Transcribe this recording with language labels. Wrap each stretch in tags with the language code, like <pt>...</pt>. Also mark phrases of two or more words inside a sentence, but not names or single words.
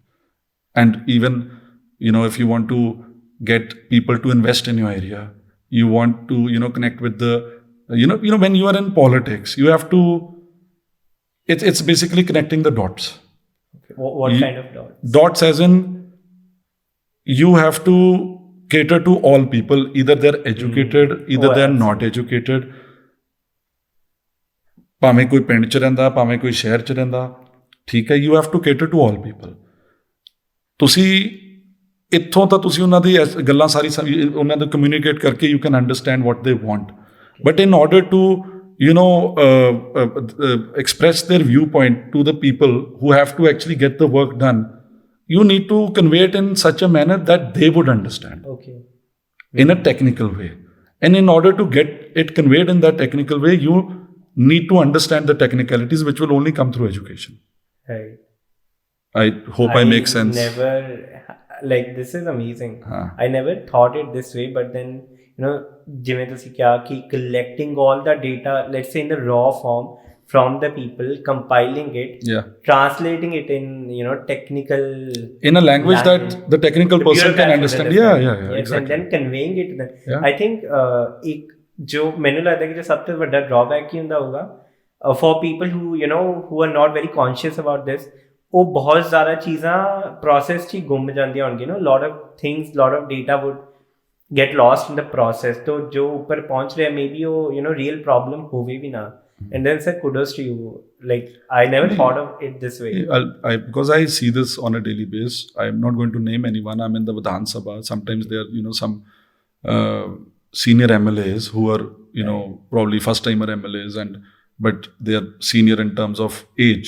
<en>And even, if you want to get people to invest in your area, you want to, connect with the, when you are in politics, you have to, it's basically connecting the dots. What kind of dots? Dots as in, you have to cater to all people. Either they're educated, either they're not educated.</en> <pa>ਭਾਵੇਂ ਕੋਈ ਪਿੰਡ 'ਚ ਰਹਿੰਦਾ, ਭਾਵੇਂ ਕੋਈ ਸ਼ਹਿਰ 'ਚ ਰਹਿੰਦਾ, ਠੀਕ ਹੈ,</pa> <en>you have to cater to all people.</en> <pa>ਤੁਸੀਂ ਇੱਥੋਂ ਤਾਂ ਤੁਸੀਂ ਉਹਨਾਂ ਦੀ ਗੱਲਾਂ ਸਾਰੀ ਉਹਨਾਂ ਨੂੰ ਕਮਿਊਨੀਕੇਟ ਕਰਕੇ</pa> <en>you can understand what they want. But in order to express their viewpoint to the people who have to actually get the work done, you need to convey it in such a manner that they would understand. Okay. In a technical way. And in order to get it conveyed in that technical way, you need to understand the technicalities, which will only come through education. Right. I hope I make sense. This is amazing. I never thought it this way, but then</en> <pa>ਜਿਵੇਂ ਤੁਸੀਂ ਕਿਹਾ ਕਿ</pa> <en>collecting all the data, let's say in the raw form, from the people, compiling it, translating it in technical in a language that the technical person can understand. Yeah, yes, exactly. And then conveying it to them. I think</en> <hi>एक जो मैंने लगता है कि जो सबसे बड़ा drawback ही ਹੁੰਦਾ होगा</hi> <en>for people who are not very conscious about this,</en> <pa>ਉਹ ਬਹੁਤ ਜ਼ਿਆਦਾ ਚੀਜ਼ਾਂ process ਚ ਗੁੰਮ ਜਾਂਦੀਆਂ ਹੋਣਗੀਆਂ,</pa> <en>lot of things, lot of data would get lost in the process.</en> <hi>तो जो ऊपर पहुंच रहे हैं maybe वो</hi> <en>real problem</en> <hi>होवे भी ना.</hi> <en>And then sir, kudos to you. Like I never thought of it this way. Because I see this on a daily basis. I'm not going to name anyone. I'm in the Vidhan Sabha. Sometimes there are some senior MLAs who are probably first timer MLAs, but they are senior in terms of age.</en>